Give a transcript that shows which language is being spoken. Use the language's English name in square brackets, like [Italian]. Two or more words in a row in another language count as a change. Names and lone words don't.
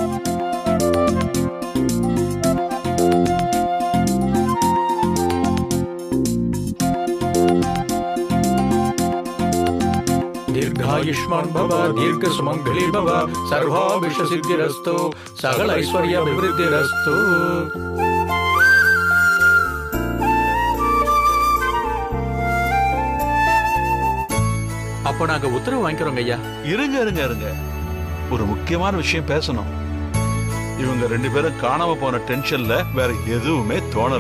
[Sanskrit] दीर्घायुष्मान भव, दीर्घ सुमंगली भव, सर्वाभिष्ट सिद्धिरस्तु, सकल ऐश्वर्य अभिवृद्धिरस्तु. [Tamil] அப்போ நாங்க உத்தரவு வாங்கிக்கிறோம் ஐயா. இருங்க இருங்க இருங்க, ஒரு முக்கியமான விஷயம் பேசணும். இவங்க 2 பேரும் காணாம போன டென்ஷன்ல வேற எதுவுமே தோணல.